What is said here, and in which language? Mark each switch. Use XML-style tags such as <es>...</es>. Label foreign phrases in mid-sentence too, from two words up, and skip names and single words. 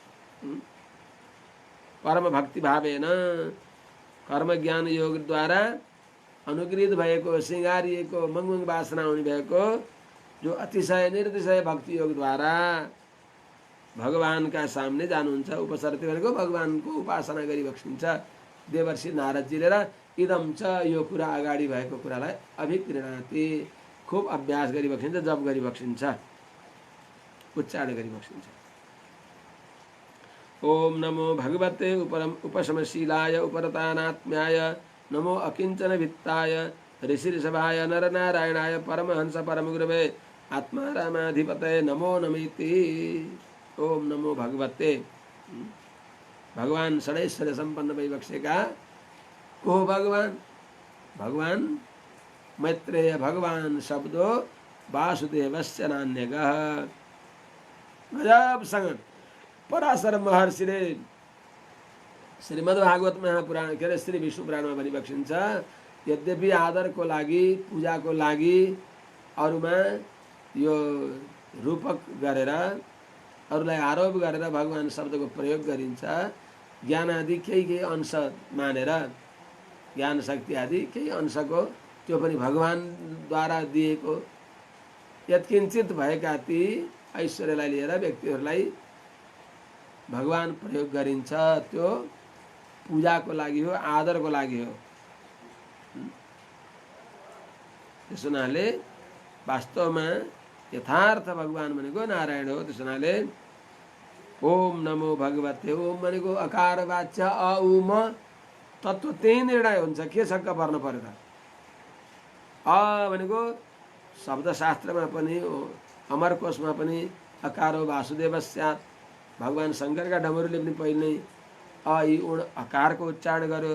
<sa>परम भक्ति भावेन</sa> <ne>कर्म ज्ञान योगद्वारा अनुगृहित भएको, सिँगारिएको, मङमङ वासना हुने भएको जो अतिशय निर्तिशय भक्ति योग द्वारा भगवानका सामने जानुहुन्छ। उपसर्ती भनेको भगवानको उपासना गरी बक्सिन्छ। देवर्षि नारदजीले र इदम च यो कुरा अगाडि भएको कुरालाई अभिक्रिणाति खूब अभ्यास गरी बक्सिन्छ, जप गरी बक्सिन्छ, उच्चारण गरी बक्सिन्छ।</ne> <sa>ओम नमो भगवते उपशमशीलाय उपरतानात्म्याय नमो अकिंचन वित्ताय ऋषिऋषभाय नरनारायणाय परमहंस परमगुरवे आत्मारामाधिपतये नमो नमेति। ओम नमो भगवते।</sa> <ne>भगवान षडैश्वर्य संपन्न भई बक्सेका को भगवान?</ne> <sa>भगवान मैत्रेय भगवान शब्दो वासुदेवस्य नान्यगः।</sa> <ne>गजबसँग पराशर महर्षिले श्रीमद्भागवत महापुराण के अरे श्री विष्णु पुराणमा भनी बक्सिन्छ, यद्यपि आदरको लागि पूजाको लागि अरूमा यो रूपक गरेर अरूलाई आरोप गरेर भगवान शब्दको प्रयोग गरिन्छ। ज्ञान आदि केही अंश मानेर ज्ञान शक्ति आदि केही अंशको त्यो पनि भगवानद्वारा दिएको यत्किञ्चित भएका ती ऐश्वर्यलाई लिएर व्यक्तिहरूलाई भगवान प्रयोग गरिन्छ। त्यो पूजाको लागि हो, आदरको लागि हो। त्यस हुनाले वास्तवमा यथार्थ भगवान भनेको नारायण हो। त्यस हुनाले</ne> <sa>ओम नमो भगवते,</sa> <ne>ओम भनेको अकार वाच्य अ उ म तत्त्व त्यही निर्णय हुन्छ। के छक्क पर्न पर्यो त? अ भनेको शब्दशास्त्रमा पनि अमरकोशमा पनि</ne> <sa>अकारो वासुदेवस्यात्,</sa> <ne>भगवान शङ्करका डमरुले पनि पहिले अ इ उण अकारको उच्चारण गर्यो।</ne>